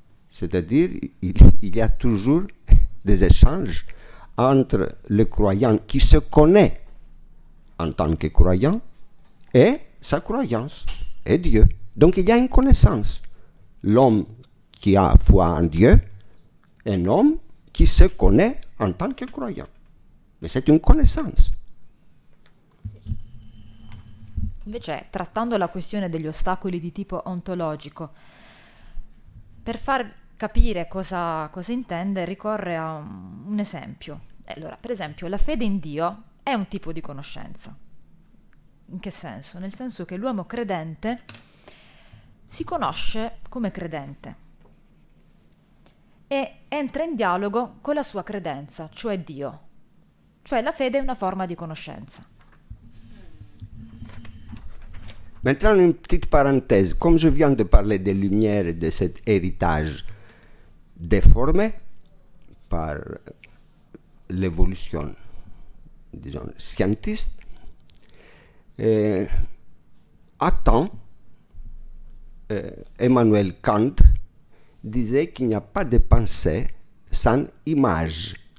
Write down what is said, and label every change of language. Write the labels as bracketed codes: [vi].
[fr] C'est-à-dire, il y a toujours des échanges entre le croyant qui se connaît en tant que croyant et sa croyance, et Dieu. Donc il y a une connaissance. L'homme qui a foi en Dieu, un homme qui se connaît en tant que croyant. Mais c'est une connaissance. [it] Invece, trattando la questione degli ostacoli di tipo ontologico, per far capire cosa intende, ricorre a un esempio. Allora, per esempio, la fede in Dio è un tipo di conoscenza. In che senso? Nel senso che l'uomo credente si conosce come credente e entra in dialogo con la sua credenza, cioè Dio. Cioè la fede è una forma di conoscenza. [fr] Maintenant, une petite parenthèse. Comme je viens de parler des lumières et de cet héritage déformé par l'évolution, disons, scientiste, à temps, Emmanuel Kant disait qu'il n'y a pas de pensée sans image.